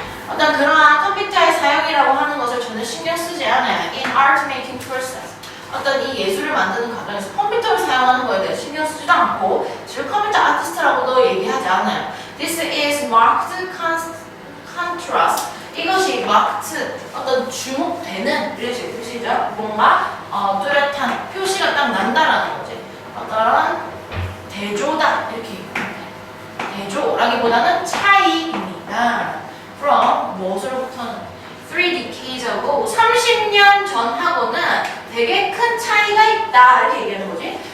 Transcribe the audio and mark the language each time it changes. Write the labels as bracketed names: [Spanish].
[Korean] 어떤 그러한 컴퓨터의 사용이라고 하는 것을 전혀 신경 쓰지 않아요. [English] In art making process [Korean] 어떤 이 예술을 만드는 과정에서 컴퓨터를 사용하는 거에 대해 신경 쓰지도 않고 지금 컴퓨터 아티스트라고도 얘기하지 않아요. [English] This is marked contrast. [Korean] 이것이 marked 어떤 주목되는 이런 식의 표시죠. 뭔가 뚜렷한 표시가 딱 난다라는 거지. 어떤 대조다 이렇게 대조라기보다는 차이입니다. [English] From [Korean] 무엇으로부터는 [English] 3 decades ago [Korean] 30년 전하고는 되게 큰 차이가 있다 이렇게 얘기하는 거지.